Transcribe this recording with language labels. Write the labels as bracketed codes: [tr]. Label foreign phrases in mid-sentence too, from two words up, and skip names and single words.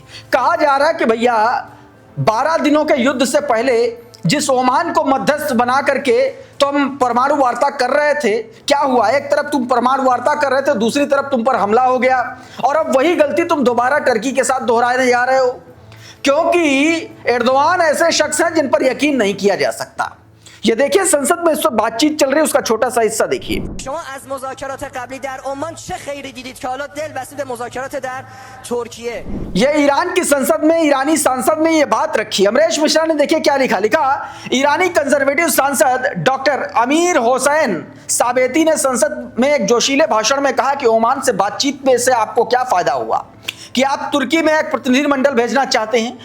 [hi] कहा जा रहा है कि भैया 12 दिनों के युद्ध से पहले जिस ओमान को मध्यस्थ बना करके तुम परमाणु वार्ता कर रहे थे, क्या हुआ? एक तरफ तुम परमाणु वार्ता कर रहे थे, दूसरी तरफ तुम पर हमला हो गया, और अब वही गलती तुम दोबारा टर्की के साथ दोहराने जा रहे हो, क्योंकि एर्दोआन ऐसे शख्स हैं जिन पर यकीन नहीं किया जा सकता। ये देखिए संसद में इस वक्त बातचीत चल रही है, उसका छोटा सा हिस्सा देखिए। [fa] شما از مذاکرات قبلی در عمان چه خیری دیدید که حالا دل بسته به مذاکرات در ترکیه؟ [hi] ये ईरान की संसद में ईरानी सांसद ने ये बात रखी। अमरीश मिश्रा ने देखिए क्या लिखा। ईरानी कंजर्वेटिव सांसद डॉक्टर अमीर हुसैन साबेती ने संसद में एक जोशीले भाषण में कहा कि ओमान से बातचीत में से आपको क्या फायदा हुआ कि आप तुर्की में एक प्रतिनिधिमंडल भेजना चाहते हैं।